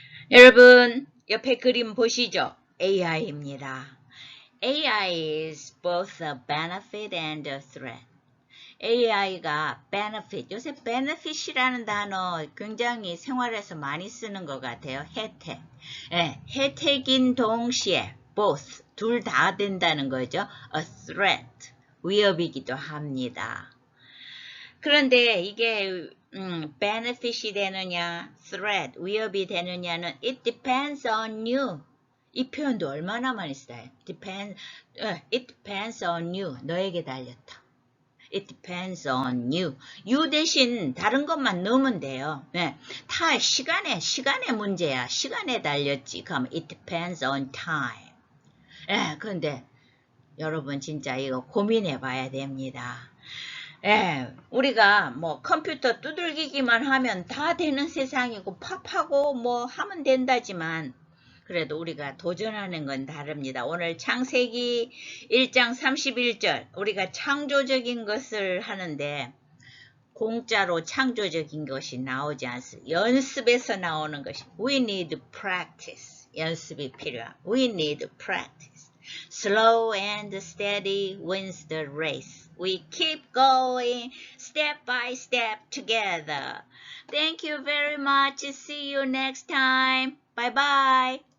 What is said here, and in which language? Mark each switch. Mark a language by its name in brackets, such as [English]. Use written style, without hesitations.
[Korean] 여러분, 옆에 그림 보시죠? AI입니다. [English] AI is both a benefit and a threat. [Korean] AI가 benefit, 요새 benefit이라는 단어 굉장히 생활에서 많이 쓰는 것 같아요. 혜택. 예, 혜택인 동시에 both, 둘 다 된다는 거죠. A threat, 위협이기도 합니다. 그런데 이게 benefit이 되느냐, threat, 위협이 되느냐는 [English] it depends on you. [Korean] 이 표현도 얼마나 많이 써요. [English] It depends on you. [Korean] 너에게 달렸다. [English] It depends on you. [Korean] You 대신 다른 것만 넣으면 돼요. 네. 다 시간의 문제야. 시간에 달렸지. 그럼 [English] it depends on time. [Korean] 예, 그런데 여러분 진짜 이거 고민해 봐야 됩니다. 예, 우리가 뭐 컴퓨터 두들기기만 하면 다 되는 세상이고 팝하고 뭐 하면 된다지만 그래도 우리가 도전하는 건 다릅니다. 오늘 창세기 1장 31절 우리가 창조적인 것을 하는데 공짜로 창조적인 것이 나오지 않습니다. 연습에서 나오는 것이 [English] We need practice. [Korean] 연습이 필요합니다. [English] We need practice. Slow and steady wins the race. We keep going step by step together. Thank you very much. See you next time. Bye bye.